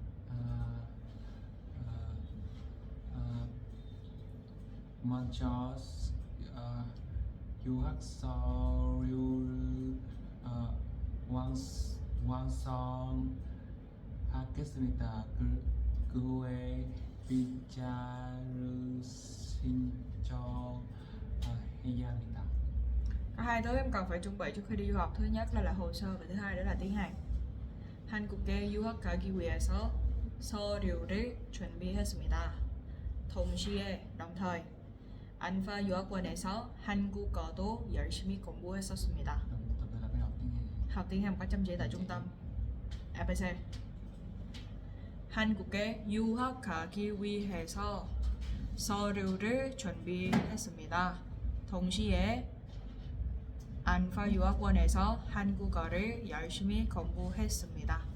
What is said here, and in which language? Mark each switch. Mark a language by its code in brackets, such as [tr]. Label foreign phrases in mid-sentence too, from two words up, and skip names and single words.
[ko] 먼저 유학 서류를 완성하겠습니다. 그 후에 비자를 신청해야 합니다. [vi] Có hai thứ em cần phải chuẩn bị trước khi đi du học. Thứ nhất là hồ sơ và thứ hai đó là tiếng Hàn. [ko] 한국에 유학 가기 위해서 서류를 준비했습니다. 동시에 [vi] đồng thời anh và [ko] 유학원에서 한국어도 열심히 공부했었습니다. [vi] Tập là phải học tiếng Hàn. học tiếng Hàn có chăm chỉ tại trung tâm ABC. [ko] 한국에 유학 가기 위해서 서류를 준비했습니다. 동시에 안파 유학원에서 한국어를 열심히 공부했습니다.